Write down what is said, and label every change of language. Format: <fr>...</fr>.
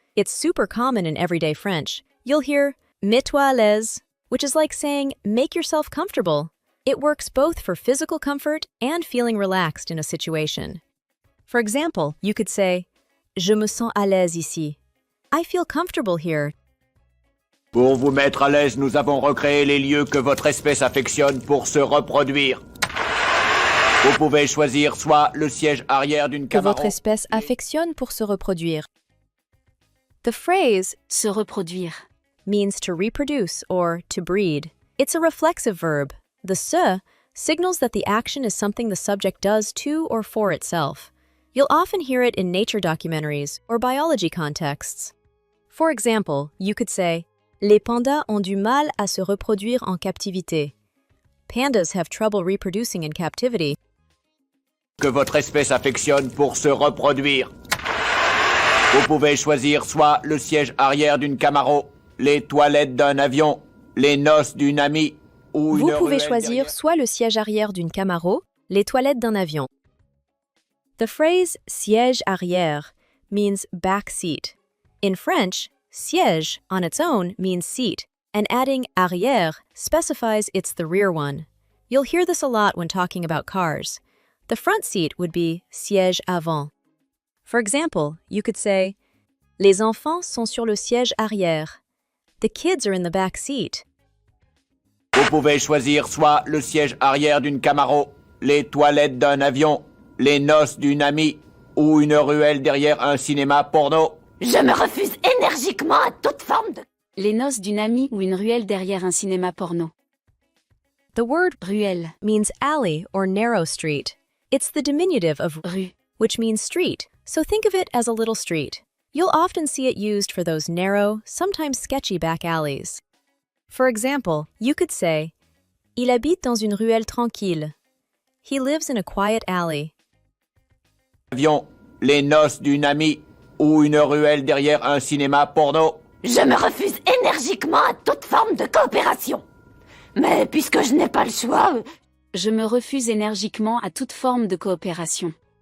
<en>It's super common in everyday French. You'll hear</en> <fr>mets-toi à l'aise,</fr> <en>which is like saying make yourself comfortable. It works both for physical comfort and feeling relaxed in a situation. For example, you could say</en> <fr>je me sens à l'aise ici.</fr> <en>I feel comfortable here.</en> <fr>Pour vous mettre à l'aise, nous avons recréé les lieux que votre espèce affectionne pour se reproduire. Vous pouvez choisir soit le siège arrière d'une Que Camaro. votre espèce affectionne pour se reproduire.</fr> <en>The phrase</en> <fr>Se reproduire.</fr> <en>means to reproduce or to breed. It's a reflexive verb. The se signals that the action is something the subject does to or for itself. You'll often hear it in nature documentaries or biology contexts. For example, you could say,</en> <fr>les pandas ont du mal à se reproduire en captivité.</fr> <en>Pandas have trouble reproducing in captivity.</en> <fr>Que votre espèce affectionne pour se reproduire. Vous pouvez choisir soit le siège arrière d'une Camaro, les toilettes d'un avion, les noces d'une amie ou une Vous pouvez ruelle choisir derrière. soit le siège arrière d'une Camaro, les toilettes d'un avion.</fr> <en>The phrase siège arrière means back seat. In French, siège on its own means seat, and adding arrière specifies it's the rear one. You'll hear this a lot when talking about cars. The front seat would be siège avant. For example, you could say,</en> <fr>les enfants sont sur le siège arrière.</fr> <en>The kids are in the back seat.</en> <fr>Vous pouvez choisir soit le siège arrière d'une Camaro, les toilettes d'un avion, les noces d'une amie ou une ruelle derrière un cinéma porno. Je me refuse énergiquement à toute forme de... Les noces d'une amie ou une ruelle derrière un cinéma porno.</fr> <en>The word</en> <fr>Ruelle.</fr> <en>means alley or narrow street. It's the diminutive of</en> <fr>Rue.</fr> <en>which means street, so think of it as a little street. You'll often see it used for those narrow, sometimes sketchy back alleys. For example, you could say,</en> <fr>il habite dans une ruelle tranquille.</fr> <en>He lives in a quiet alley.</en> <fr>Avion, les noces d'une amie ou une ruelle derrière un cinéma porno. Je me refuse énergiquement à toute forme de coopération. Mais puisque je n'ai pas le choix, Je me refuse énergiquement à toute forme de coopération.</fr>